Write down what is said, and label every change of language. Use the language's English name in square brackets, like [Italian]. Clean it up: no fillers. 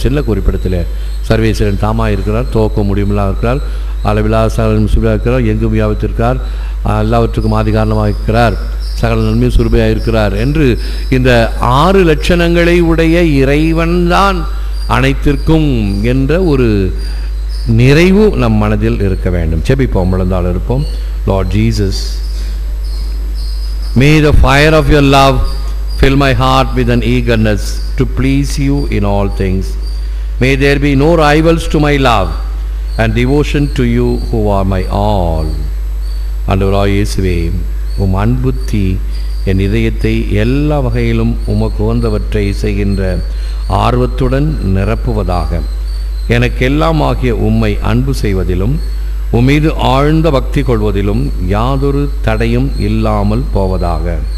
[Tamil] சின்ன குறிப்பிடத்தில் சர்வேஸ்வரன் தாமா இருக்கிறார், துவக்கம் முடிவுமில்லாமல் இருக்கிறார், அளவிலா சகலம் சுருபையாக இருக்கிறார், எங்கும் வியாபித்திருக்கிறார், எல்லாவற்றுக்கும் ஆதி காரணமாக இருக்கிறார், சகல நன்மையும் சுருபையாக இருக்கிறார் என்று இந்த 6 லட்சணங்களை உடைய இறைவன்தான் அனைத்திற்கும் என்ற ஒரு நிறைவு நம் மனதில் இருக்க வேண்டும். செபிப்போம், விழுந்தால் இருப்போம். [English] Lord Jesus, may the fire of your love fill my heart with an eagerness to please you in all things. May there be no rivals to my love and devotion to you who are my all. [Tamil] ஆண்டவராகிய இயேசுவே, உம் அன்புத்தி என் இதயத்தை எல்லா வகையிலும் உமக்கு உகந்தவற்றை செய்கின்ற ஆர்வத்துடன் நிரப்புவதாக. எனக்கெல்லாம் ஆகிய உம்மை அன்பு செய்வதிலும் உம்மீது ஆழ்ந்த பக்தி கொள்வதிலும் யாதொரு தடையும் இல்லாமல் போவதாக.